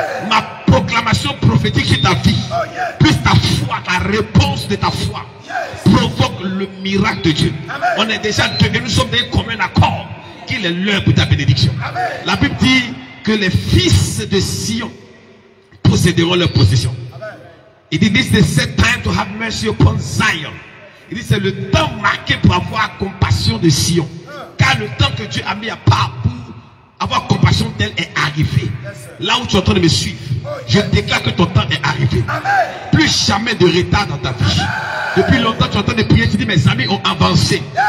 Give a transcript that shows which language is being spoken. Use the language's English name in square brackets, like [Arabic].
[French] Ma proclamation prophétique sur ta vie plus ta foi, la réponse de ta foi provoque le miracle de Dieu. On est déjà devenus, nous sommes d'un commun accord qu'il est l'heure pour ta bénédiction. La Bible dit que les fils de Sion posséderont leur possession. Il dit [English] this is the set time to have mercy upon Zion. [French] Il dit c'est le temps marqué pour avoir compassion de Sion. Car le temps que Dieu a mis à part pour avoir compassion d'elle est arrivé. Là où tu es en train de me suivre, je déclare que ton temps est arrivé. Plus jamais de retard dans ta vie. Depuis longtemps tu es en train de prier, tu dis mes amis ont avancé.